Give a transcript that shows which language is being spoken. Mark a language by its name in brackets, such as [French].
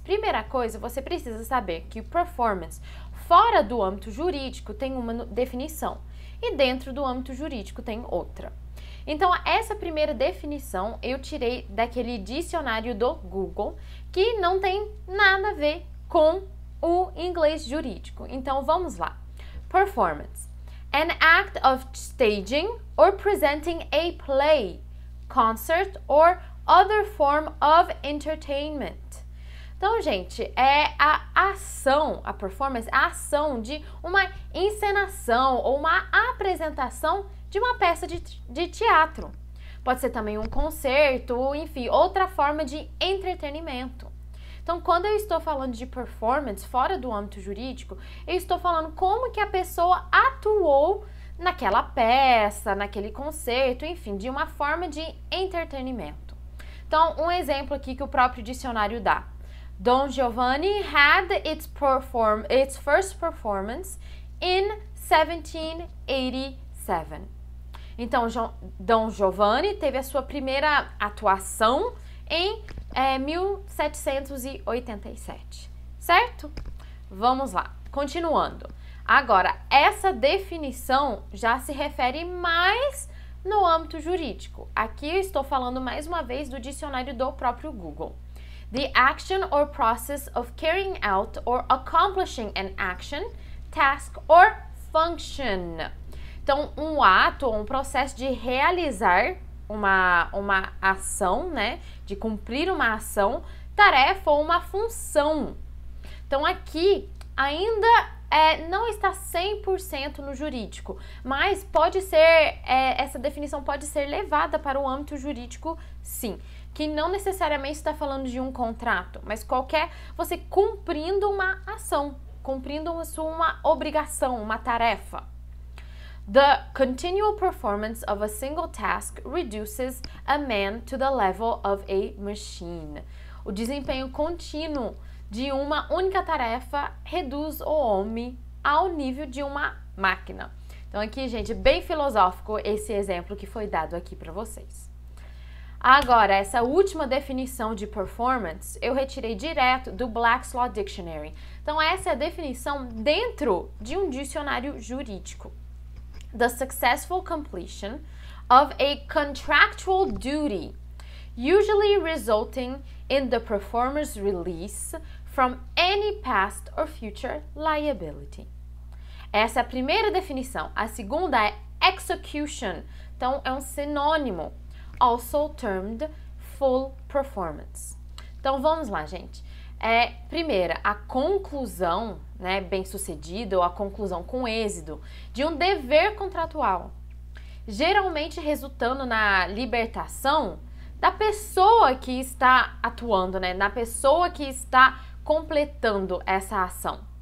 [Portuguese] Primeira coisa, você precisa saber que performance fora do âmbito jurídico tem uma definição e dentro do âmbito jurídico tem outra. Então, essa primeira definição eu tirei daquele dicionário do Google que não tem nada a ver com o inglês jurídico. Então, vamos lá. Performance. [English] An act of staging or presenting a play, concert or other form of entertainment. [Portuguese] Então, gente, é a ação, a performance, a ação de uma encenação ou uma apresentação de uma peça de teatro. Pode ser também um concerto, enfim, outra forma de entretenimento. Então, quando eu estou falando de performance fora do âmbito jurídico, eu estou falando como que a pessoa atuou naquela peça, naquele concerto, enfim, de uma forma de entretenimento. Então, um exemplo aqui que o próprio dicionário dá. [English] Don Giovanni had its first performance in 1787. [Portuguese] Então, Dom Giovanni teve a sua primeira atuação em 1787, certo? Vamos lá, continuando. Agora, essa definição já se refere mais no âmbito jurídico. Aqui eu estou falando mais uma vez do dicionário do próprio Google. [English] The action or process of carrying out or accomplishing an action, task or function. [Portuguese] Então, um ato ou um processo de realizar uma ação, né? De cumprir uma ação, tarefa ou uma função. Então, aqui ainda não está 100% no jurídico, mas pode ser, essa definição pode ser levada para o âmbito jurídico, sim. Que não necessariamente está falando de um contrato, mas você cumprindo uma ação, cumprindo uma obrigação, uma tarefa. [English] The continual performance of a single task reduces a man to the level of a machine. [Portuguese] O desempenho contínuo de uma única tarefa reduz o homem ao nível de uma máquina. Então aqui, gente, bem filosófico esse exemplo que foi dado aqui para vocês. Agora, essa última definição de performance eu retirei direto do Black's Law Dictionary. Então, essa é a definição dentro de um dicionário jurídico. [English] The successful completion of a contractual duty, usually resulting in the performer's release from any past or future liability. [Portuguese] Essa é a primeira definição. A segunda é execution. Então, é um sinônimo. [English] Also termed full performance. [Portuguese] Então, vamos lá, gente. Primeira, a conclusão, né, bem-sucedida ou a conclusão com êxito de um dever contratual, geralmente resultando na libertação da pessoa que está atuando, né, na pessoa que está completando essa ação.